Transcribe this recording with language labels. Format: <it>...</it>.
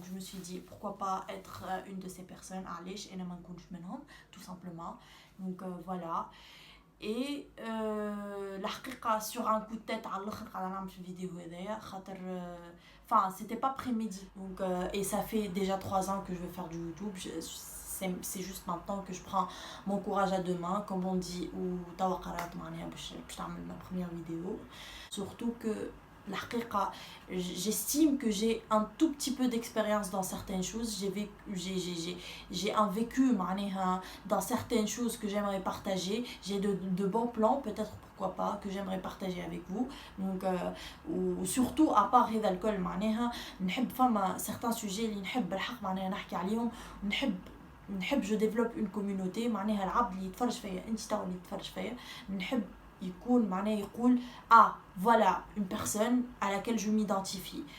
<fr>Donc je me suis dit pourquoi pas être une de ces personnes.</fr> <ar>علاش انا ما نكونش منهم</ar> <fr>tout simplement. Donc voilà. Et الحقيقه sur un coup de tête</fr> <ar>على الاخر قاعده نعمل في الفيديو هذايا خاطر</ar> <fr>enfin c'était pas prémédité. Donc et ça fait déjà 3 ans que je veux faire du YouTube. C'est juste maintenant que je prends mon courage à deux mains comme on dit ou</fr> <ar>توا قررت معناها باش نعمل</ar> <fr>ma première vidéo. Surtout que الحقيقة j'estime que j'ai un tout petit peu d'expérience dans certaines choses. J'ai un vécu معناها dans certaines choses que j'aimerais partager. J'ai de bons plans peut-être pourquoi pas que j'aimerais partager avec vous. Donc ou surtout à part</fr> <ar>هذا الكل معناها نحب فما</ar> <fr>certains sujets</fr> <ar>اللي نحب بالحق معناها نحكي عليهم. نحب</ar> <fr>je développe une communauté</fr> <ar>معناها العبد اللي يتفرج فيا انت توا اللي تتفرج فيا نحب يكون معناه يقول</ar> <fr>voilà une personne à laquelle je m'identifie.</fr>